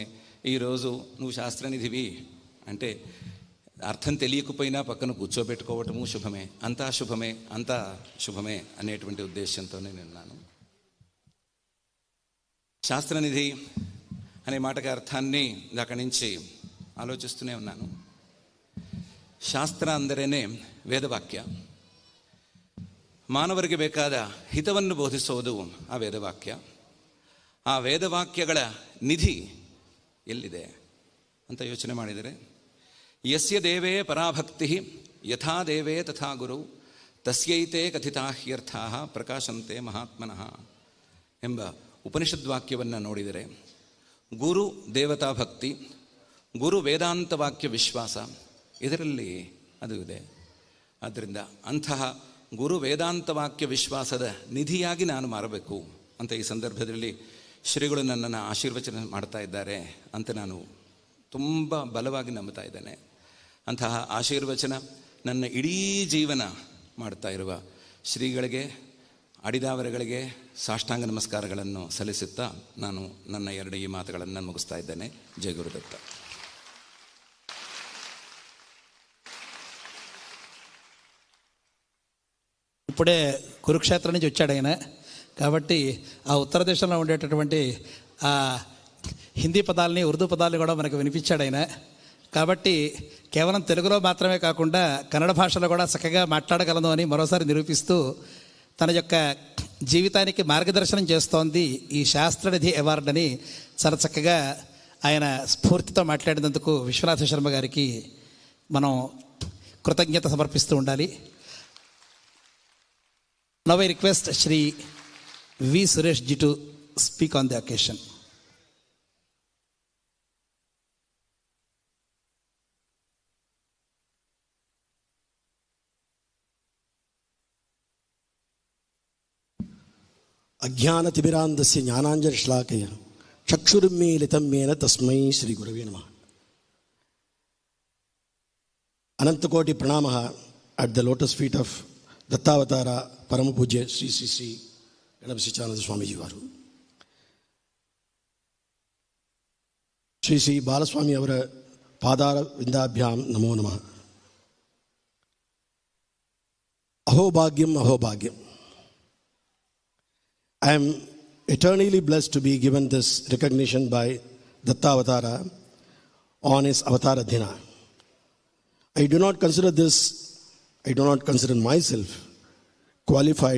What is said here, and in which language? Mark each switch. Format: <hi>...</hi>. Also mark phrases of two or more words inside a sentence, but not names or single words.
<te>ఈరోజు నువ్వు శాస్త్రనిధివి అంటే అర్థం తెలియకపోయినా పక్కన కూర్చోబెట్టుకోవటము శుభమే. అంతా శుభమే, అంతా శుభమే అనేటువంటి ఉద్దేశంతోనే నేనున్నాను. శాస్త్రనిధి అనే మాటకి అర్థాన్ని అక్కడి నుంచి ఆలోచిస్తూనే ఉన్నాను.</te> <kn>ಶಾಸ್ತ್ರ ಅಂದರೇನೆ ವೇದವಾಕ್ಯ. ಮಾನವರಿಗೆ ಬೇಕಾದ ಹಿತವನ್ನು ಬೋಧಿಸೋದು ಆ ವೇದವಾಕ್ಯ. ಆ ವೇದವಾಕ್ಯಗಳ ನಿಧಿ ಎಲ್ಲಿದೆ ಅಂತ ಯೋಚನೆ ಮಾಡಿದರೆ,</kn> <sa>यस्य देवे पराभक्ति यथा देवे तथा गुरु तस्यैते कथिता ह्यर्थाः प्रकाशन्ते महात्मनः</sa> <kn>ಎಂಬ ಉಪನಿಷದ್ವಾಕ್ಯವನ್ನು ನೋಡಿದರೆ, ಗುರು ದೇವತಾ ಭಕ್ತಿ, ಗುರು ವೇದಾಂತ ವಾಕ್ಯ ವಿಶ್ವಾಸ ಇದರಲ್ಲಿ ಅದು ಇದೆ. ಆದ್ದರಿಂದ ಅಂತಹ ಗುರು ವೇದಾಂತ ವಾಕ್ಯ ವಿಶ್ವಾಸದ ನಿಧಿಯಾಗಿ ನಾನು ಮಾರಬೇಕು ಅಂತ ಈ ಸಂದರ್ಭದಲ್ಲಿ ಶ್ರೀಗಳು ನನ್ನನ್ನು ಆಶೀರ್ವಚನ ಮಾಡ್ತಾ ಇದ್ದಾರೆ ಅಂತ ನಾನು ತುಂಬ ಬಲವಾಗಿ ನಂಬ್ತಾ ಇದ್ದೇನೆ. ಅಂತಹ ಆಶೀರ್ವಚನ ನನ್ನ ಇಡೀ ಜೀವನ ಮಾಡ್ತಾ ಇರುವ ಶ್ರೀಗಳಿಗೆ, ಅಡಿದಾವರಗಳಿಗೆ ಸಾಷ್ಟಾಂಗ ನಮಸ್ಕಾರಗಳನ್ನು ಸಲ್ಲಿಸುತ್ತಾ ನಾನು ನನ್ನ ಎರಡು ಈ ಮಾತುಗಳನ್ನು ಮುಗಿಸ್ತಾ ಇದ್ದೇನೆ. ಜಯ ಗುರುದತ್ತ.</kn> <te>ఇప్పుడే కురుక్షేత్రం నుంచి వచ్చాడు ఆయన. కాబట్టి ఆ ఉత్తర దేశంలో ఉండేటటువంటి ఆ హిందీ పదాలని, ఉర్దూ పదాలని కూడా మనకు వినిపించాడు ఆయన. కాబట్టి కేవలం తెలుగులో మాత్రమే కాకుండా కన్నడ భాషలో కూడా చక్కగా మాట్లాడగలను అని మరోసారి నిరూపిస్తూ తన యొక్క జీవితానికి మార్గదర్శనం చేస్తోంది ఈ శాస్త్రనిధి అవార్డు అని చాలా చక్కగా ఆయన స్ఫూర్తితో మాట్లాడినందుకు విశ్వనాథ శర్మ గారికి మనం కృతజ్ఞత సమర్పిస్తూ ఉండాలి.</te> <en>Now I request Shri V. Suresh ji to speak on the occasion.</en> <sa>अज्ञानतिमिरान्धस्य ज्ञानाञ्जनश्लाकया चक्षुरुन्मीलितं येन तस्मै श्रीगुरवे नमः. अनन्तकोटि प्रणामः</sa> <en>at the lotus feet of</en> <kn>ದತ್ತಾವತಾರ ಪರಮ ಪೂಜ್ಯ ಶ್ರೀ ಶ್ರೀ ಶ್ರೀ ಗಣಪತಿಚಾನಂದ ಸ್ವಾಮೀಜಿಯವರು. ಶ್ರೀ ಶ್ರೀ ಬಾಲಸ್ವಾಮಿ ಅವರ</kn> <sa>पादार विन्दाभ्यां नमो नमः. अहोभाग्यं अहोभाग्यं.</sa> <en>I am eternally blessed to be given this recognition by Dattavatara on his Avatara Dina. I do not consider myself qualified.</en>